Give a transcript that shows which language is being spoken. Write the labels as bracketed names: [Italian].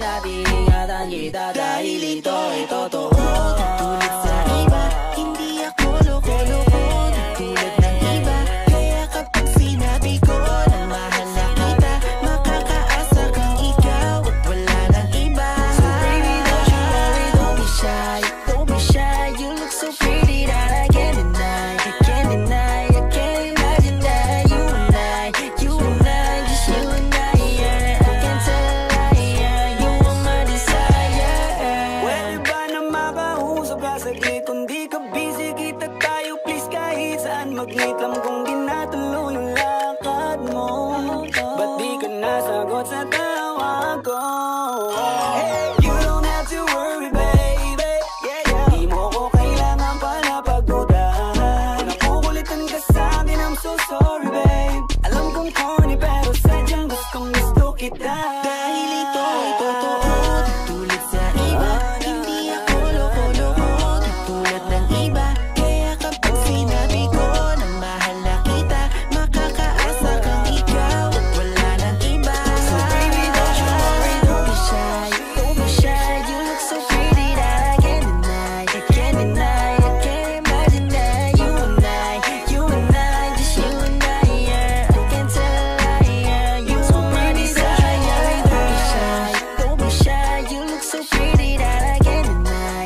[Filipino] At iingatan kita dahil ito ay totoo. Tulad sa iba, hindi ako loko-loko. Tulad ng iba, kaya kapag sinabi ko na mahal na kita, makakaasa kang ikaw at wala ng iba. [English] So baby, don't you worry, don't be shy. Don't be shy, you look so pretty that I can't deny. I can't deny, I can't imagine that you and I, just you and I, yeah. I can't tell a lie, yeah. You are my desire. [Filipino] Pwede ba na makausap ka saglit? Kung di ka busy, kita tayo please. Kahit saan mag-meet, alam kong ginatuloy yung lakad mo. Ba't di ka nasagot sa tawag ko? [English] Hey, you don't have to worry, baby. [Filipino] Di mo ko kailangan pa na pagdudahan. Nakukulitan ka sa'kin, [English] I'm so sorry, babe. [Filipino] Alam kong corny pero sadyang gusto kita. Dahil ito ay totoo, tulad sa iba, hindi ako loko-loko. Tulad ng iba, kaya kapag sinabi ko na mahal na kita, makakaasa kang ikaw at wala ng iba. So baby, don't you worry, don't be shy. Don't be shy, you look so pretty that I can't deny. I can't deny, I can't imagine that you and I, just you and I, yeah. I can't tell a lie, yeah. You are my desire. Don't be shy, you look so pretty that I can't deny.